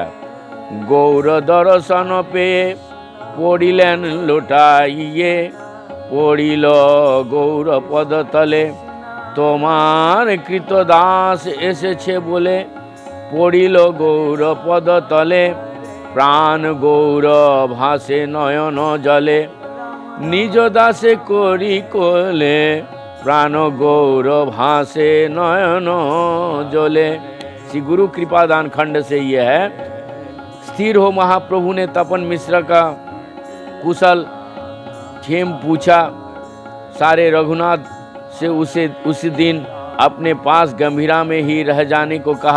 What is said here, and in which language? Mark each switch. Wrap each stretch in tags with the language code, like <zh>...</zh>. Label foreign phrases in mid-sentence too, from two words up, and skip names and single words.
<bn>গৌর দর্শন পে পড়িলেন লোটাইয়ে, পড়িল গৌর পদ তলে, তোমার কৃতদাস এসেছে বলে, পড়িল গৌর পদ তলে, প্রাণ গৌর ভাসে নয়ন জলে, নিজ দাসে করি কোলে, প্রাণ গৌর ভাসে নয়ন জলে।</bn> <hi>श्री गुरु कृपादान खंड से यह है। स्थिर हो महाप्रभु ने तपन मिश्र का कुशल क्षेम पूछा। सारे रघुनाथ से उस दिन अपने पास गंभीरा में ही रह जाने को कहा।</hi>